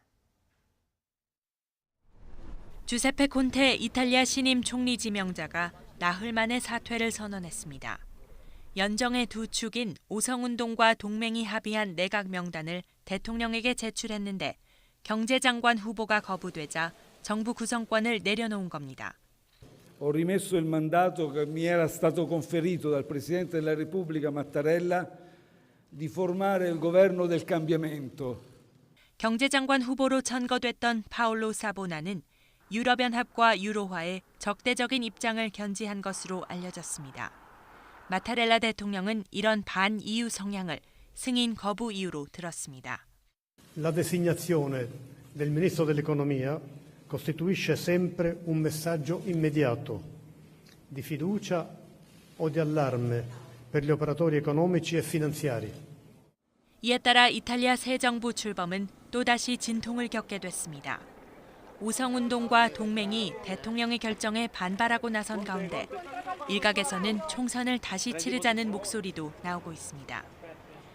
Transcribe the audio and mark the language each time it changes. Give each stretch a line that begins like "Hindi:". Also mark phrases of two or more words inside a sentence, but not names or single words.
Korean: 주세페 콘테 이탈리아 신임 총리 지명자가 나흘 만에 사퇴를 선언했습니다. 연정의 두 축인 오성운동과 동맹이 합의한 내각 명단을 대통령에게 제출했는데 경제장관 후보가 거부되자 정부 구성권을 내려놓은 겁니다.
Italian: Ho rimesso il mandato che mi era stato conferito dal Presidente della Repubblica Mattarella di formare il governo del cambiamento.
Korean: 경제장관 후보로 천거됐던 파올로 사보나는 유럽연합과 유로화에 적대적인 입장을 견지한 것으로 알려졌습니다. 마타렐라 대통령은 이런 반EU 성향을 승인 거부 이유로 들었습니다.
Italian: La designazione del Ministro dell'Economia costituisce sempre un messaggio immediato di fiducia o di allarme per gli operatori economici e finanziari.
Korean: 이에 따라 이탈리아 새 정부 출범은 또다시 진통을 겪게 됐습니다. 오성운동과 동맹이 대통령의 결정에 반발하고 나선 가운데 일각에서는 총선을 다시 치르자는 목소리도 나오고 있습니다.